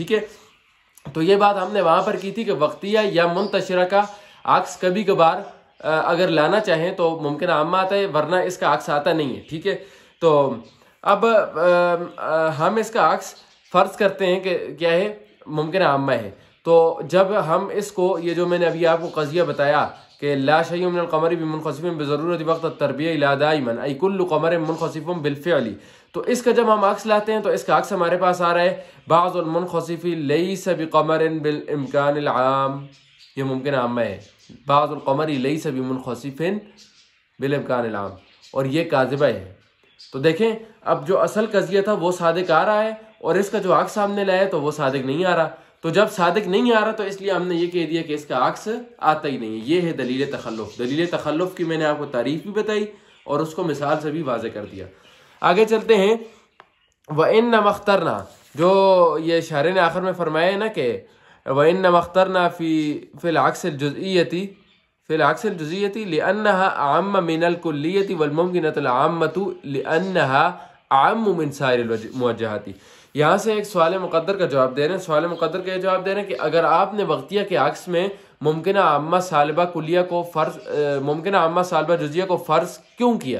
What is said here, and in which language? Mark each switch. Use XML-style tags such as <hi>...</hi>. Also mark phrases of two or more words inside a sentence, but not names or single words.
<hi>ठीक है, तो ये बात हमने वहाँ पर की थी कि वक्तिया या मुंतशिरा का अक्स कभी कभार अगर लाना चाहें तो मुमकिन आम्मा आता है, वरना इसका अक्स आता नहीं है। ठीक है, तो अब हम इसका अक्स फ़र्ज करते हैं कि क्या है? मुमकिन आम्मा है। तो जब हम इसको, ये जो मैंने अभी आपको कज़िया बताया कि</hi> <ar>لا شيء من القمر بمنخسف بالضرورة الوقتية لا دائما أي كل قمر منخسف بالفعل,</ar> <hi>तो इसका जब हम अक्स लाते हैं तो इसका अक्स हमारे पास आ रहा है</hi> <ar>بعض المنخسف ليس بقمر بالإمكان العام.</ar> <hi>ये मुमकिन आम्मा है,</hi> <ar>بعض القمر ليس بمنخسف بالإمكان العام,</ar> <hi>और ये काज़िबा है। तो देखें, अब जो असल कज़िया था वो सादिक आ रहा है, और इसका जो अक्स सामने लाया तो वो सादिक नहीं आ रहा। तो जब सादिक नहीं आ रहा तो इसलिए हमने ये कह दिया कि इसका अक्स आता ही नहीं है। ये है दलील तखल्लुफ़। दलील तखल्लुफ़ की मैंने आपको तारीफ़ भी बताई और उसको मिसाल से भी वाज़े कर दिया। आगे चलते हैं।</hi> <ar>وإنما اخترنا,</ar> <hi>जो ये शारे ने आखिर में फरमाया है ना कि</hi> <ar>وإنما اخترنا في العكس الجزئية لأنها أعم من الكلية والممكنة العامة لأنها أعم من سائر الموجهات.</ar> <hi>यहाँ से एक सवाल मुक़द्दर का जवाब दे रहे हैं। सवाल मुक़द्दर का जवाब दे रहे हैं कि अगर आपने वक्तिया के अक्स में मुमकिना आम्मा सालिबा कुलिया को फ़र्ज़, मुमकिना आम्मा सालिबा जुज़िया को फ़र्ज़ क्यों किया?</hi>